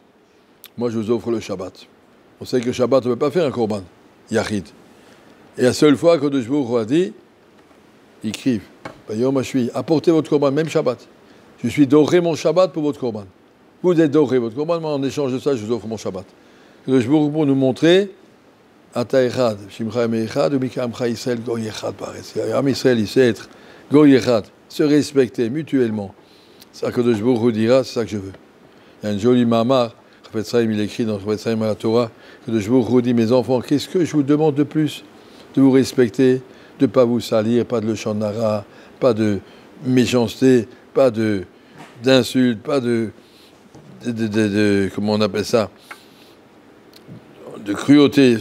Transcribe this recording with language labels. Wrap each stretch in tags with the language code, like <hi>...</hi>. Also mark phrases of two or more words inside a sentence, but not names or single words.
<fr>Moi, je vous offre le Shabbat. On sait que le Shabbat, on ne peut pas faire un korban, yachid. Et la seule fois que</fr> <he>הקדוש ברוך הוא</he> <fr>a dit, ils écrivent, apportez votre korban, même Shabbat. Je suis doré mon Shabbat pour votre korban. Vous êtes doré votre korban, moi en échange de ça, je vous offre mon Shabbat.</fr> <he>הקדוש ברוך הוא</he> <fr>pour nous montrer,</fr> <he>אתה אחד, שמך אחד, ומי כעמך ישראל גוי אחד בארץ.</he> <fr>Am Yisrael, il sait être</fr> <he>גוי אחד,</he> <fr>se respecter mutuellement. C'est ça que</fr> <he>הקדוש ברוך הוא</he> <fr>dira, c'est ça que je veux. Il y a un joli mamar, Chafetz Chaim, il écrit dans Chafetz Chaim à la Torah, que</fr> <he>הקדוש ברוך הוא</he> <fr>dit, mes enfants, qu'est-ce que je vous demande de plus? De vous respecter, de ne pas vous salir, pas de</fr> <he>לשון הרע,</he> <fr>pas de méchanceté, pas d'insultes, pas de comment on appelle ça, de cruauté.</fr>